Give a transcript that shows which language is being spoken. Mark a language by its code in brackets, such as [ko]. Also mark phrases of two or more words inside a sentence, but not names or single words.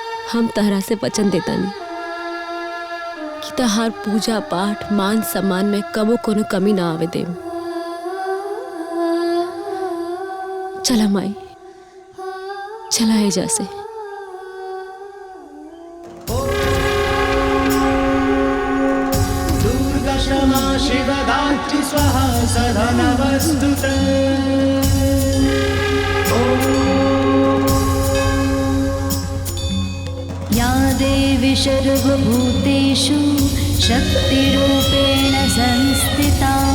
[bho] हम तहरा से वचन देता नहीं कि तहार पूजा पाठ मान सम्मान में कबो कोनो कमी ना आवे दे। चला माई, चला एजा से। [sa] दुर्गा क्षमा शिवधात्री स्वाहा सदा नमस्तुते। या देवी सर्वभूतेषु शक्तिरूपेण संस्थिता।